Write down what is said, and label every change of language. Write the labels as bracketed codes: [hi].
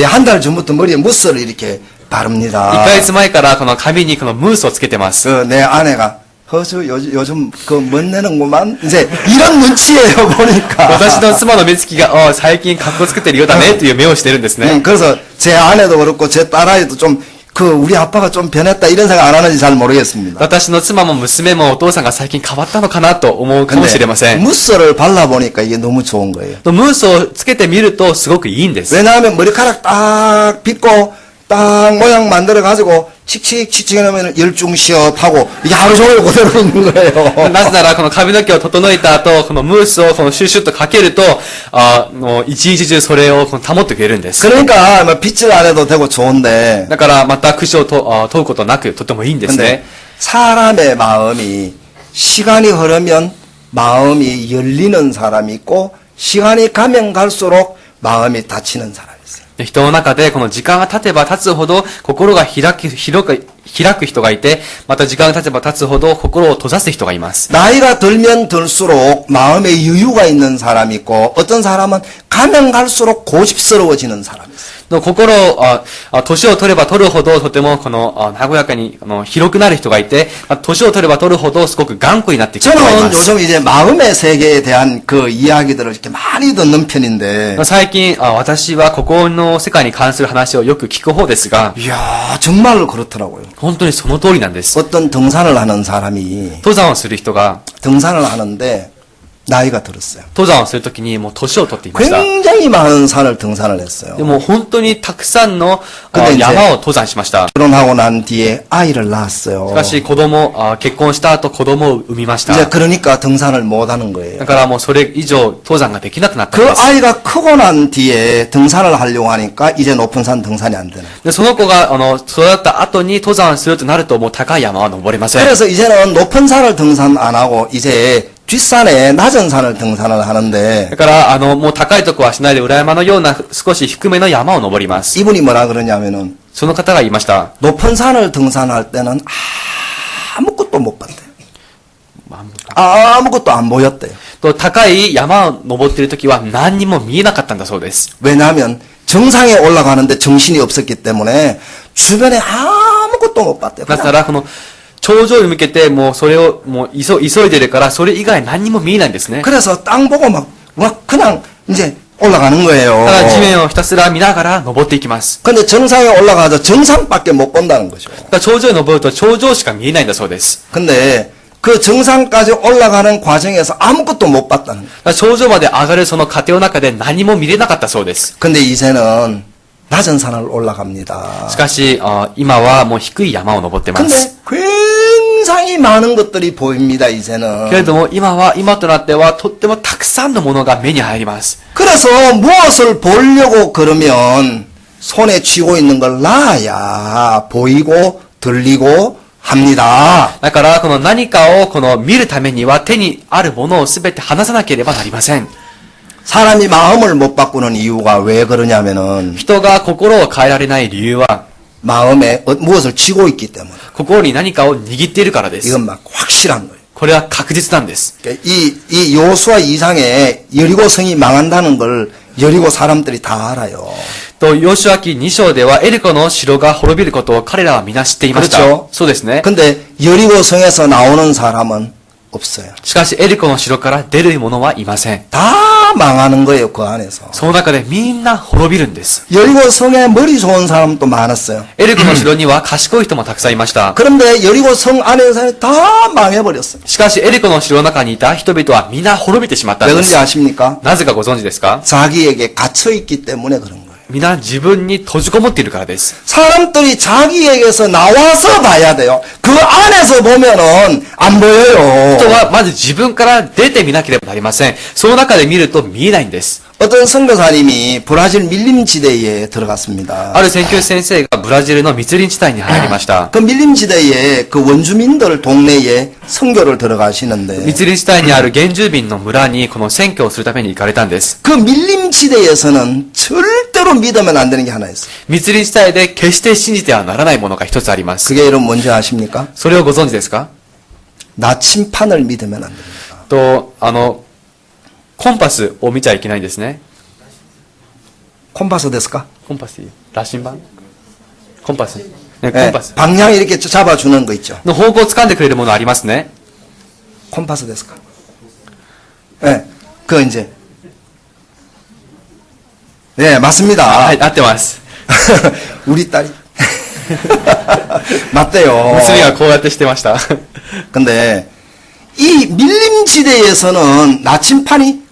[ko] 한 달 전부터 머리에 무스를 이렇게 바릅니다. [ja] 1ヶ月前からこの髪にこのムースをつけてます。 [ko] 그 내 아내가 허수 요즘 그 멋내는구만 이제 이런 눈치예요 보니까. [ja] 私の妻の目つきが最近格好つけてるようだねっていう目をしてるんですね。 [ko] 그래서 제 아내도 그렇고 제 딸아이도 좀 그 우리 아빠가 좀 변했다 이런 생각 안 하는지 잘 모르겠습니다. [ja] 私の妻も娘もお父さんが最近変わったのかなと思うかもしれません。 [ko] 무스를 발라보니까 이게 너무 좋은 거예요. [ja] ムースをつけてみるとすごくいいんです。 [ko] 왜냐하면 머리카락 딱 빗고 딱 모양 만들어 가지고 칙칙 해놓으면 열중시업하고 이게 하루 종일 그대로 있는 거예요. [ja] なぜなら、この髪の毛を整えた後、このムースをこのシュッシュッとかけると、もう一日中それをこの保ってくれるんです。 [ko] 그러니까 뭐 빗질 안 해도 되고 좋은데 [ja] だから、また櫛を問うことなく、とてもいいんです [ko] 근데 [ja] ね。 [ko] 사람의 마음이 시간이 흐르면 마음이 열리는 사람이 있고 시간이 가면 갈수록 마음이 닫히는 사람이 있어요. [ja] で人の中で、この時間が経てば経つほど、心が開く人がいて、また時間が経てば経つほど、心を閉ざす人がいます。 [ko] 나이가 들면 들수록 마음에 여유가 있는 사람이 있고 어떤 사람은 가면 갈수록 고집스러워지는 사람이 있어요. [ja] の心を、年を取れば取るほど、とても、この、和やかに、広くなる人がいて、年を取れば取るほど、すごく頑固になっていく人がい [ko] 저는 [ja] ます。 [ko] 요즘 이제 마음의 세계에 대한 그 이야기들을 이렇게 많이 듣는 편인데 [ja] 最近、私は心の世界に関する話をよく聞く方ですが、 [ko] 이야 정말 그렇더라고요. [ja] 本当にその通りなんです。 [ko] 어떤 등산을 하는 사람이 [ja] 登山をする人が、 [ko] 등산을 하는데 나이가 들었어요. [ja] 登山をするときにもう年を取っていました。 [ko] 굉장히 많은 산을 등산을 했어요. [ja] でも本当にたくさんの [ko] 근데 이제 [ja] 山を登山しました。 [ko] 결혼하고 난 뒤에 아이를 낳았어요. [ja] しかし結婚した後子供を産みました。 [ko] 이제 그러니까 등산을 못 하는 거예요. [ja] だからもうそれ以上登山ができなくなったん [ko] 그 [ja] です。 [ko] 아이가 크고 난 뒤에 등산을 하려고 하니까 이제 높은 산 등산이 안 되는. [ja] でその子が育った後に登山するとなるともう高い山は登れません。 [ko] 그래서 이제는 높은 산을 등산 안 하고 이제 뒷산에 낮은 산을 등산을 하는데 [ja] だからもう高いとこはしないで裏山のような少し低めの山を登ります。 [ko] 이분이 뭐라 그러냐면은 [ja] その方が言いました。 [ko] 높은 산을 등산할 때는 아무것도 못 봤대요. 아무것도 안 보였대요. [ja] と高い山を登っている時は何にも見えなかったんだそうです。 [ko] 왜냐하면 정상에 올라가는데 정신이 없었기 때문에 주변에 아무것도 못 봤대요. [ja] だからこの頂上に向けてもうそれをもう急いでるからそれ以外何にも見えないんですね。 [ko] 그래서 땅 보고 막 그냥 이제 올라가는 거예요. [ja] だから地面をひたすら見ながら登っていきます。 [ko] 근데 정상에 올라가서 정상밖에 못 본다는 거죠. [ja] だから頂上に登ると頂上しか見えないんだそうです。 [ko] 근데 그 정상까지 올라가는 과정에서 아무것도 못 봤다는 거예요. [ja] だから頂上まで上がるその過程の中で何も見れなかったそうです。 [ko] 근데 이제는 낮은 산을 올라갑니다. [ja] しかし今はもう低い山を登ってま [ko] 근데 [ja] す。 [ko] 굉장히 많은 것들이 보입니다, 이제는. [ja] けれども今となってはとってもたくさんのものが目に入ります。 [ko] 그래서 무엇을 보려고 그러면 손에 쥐고 있는 걸 놔야 보이고 들리고 합니다. [ja] だからこの何かをこの見るためには手にあるものをすべて離さなければなりません。 [ko] 사람이 마음을 못 바꾸는 이유가 왜 그러냐면은 [ja] 人が心を変えられない理由は [ko] 마음에 무엇을 쥐고 있기 때문에 [ja] 心に何かを握っているからです。 [ko] 이건 막 확실한 거예요. [ja] これは確実なんです。 [ko] 이 요수아 2장에 여리고성이 망한다는 걸 여리고 사람들이 다 알아요. [ja] と、ヨシュア記2章ではエリコの城が滅びることを彼らは皆知っていました。 [ko] 그렇죠. [ja] そうですね。 [ko] 근데 여리고성에서 나오는 사람은 없어요. [ja] しかしエリコの城から出る者はいません。 [ko] 다 망하는 거예요, 그 안에서. [ja] その中でみんな滅びるんです。 [ko] 여리고성에 머리 좋은 사람도 많았어요. [ja] エリコの城には賢い人もたくさんいました。 [ko] 그런데 여리고성 안에서 다 망해버렸어요. [ja] しかしエリコの城の中にいた人々は皆滅びてしまったん [ko] 왜 [ja] で [ko] 그런지 [ja] す。 [ko] 아십니까? [ja] なぜかご存知ですか？ [ko] 자기에게 갇혀있기 때문에 그런 거예요. [ja] 皆自分に閉じこもっているからです。 [ko] 사람들이 자기에게서 나와서 봐야 돼요. 그 안에서 보면은 안 보여요. [ja] 人はまず自分から出てみなければなりません。その中で見ると見えないんです。 [ko] 어떤 선교사님이 브라질 밀림지대에 들어갔습니다. [ja] ある宣教師先生がブラジルの密林地帯に入りました。 [ko] 그 밀림지대에 그 원주민들 동네에 선교를 들어가시는데 [ja] 密林地帯にある原住民の村にこの選挙をするために行かれたんです。 [ko] 그 밀림지대에서는 절대로 믿으면 안 되는 게 하나 있어요. [ja] 密林地帯で決して信じてはならないものが一つあります。 [ko] 그게 여러분 뭔지 아십니까? [ja] それをご存知ですか？ [ko] 나침판을 믿으면 안 됩니다. [ja] と、コンパスを見ちゃいけないんですね。 콤파스 ですか? コンパス、羅針盤コンパス。ね、コ [ko] 예, [ja] ンパス。 [ko] 방향 이렇게 잡아주는 거 있죠. [ja] の方向を掴んでくれるものありますね。 [ko] 콤파스 ですか?예, 그 이제 네, 맞습니다. [ja] はい、合ってます。 [ko] 우리 딸이 맞대요. [ja] 娘がこうやってしてました。 [ko] 근데 이 밀림지대에서는 나침판이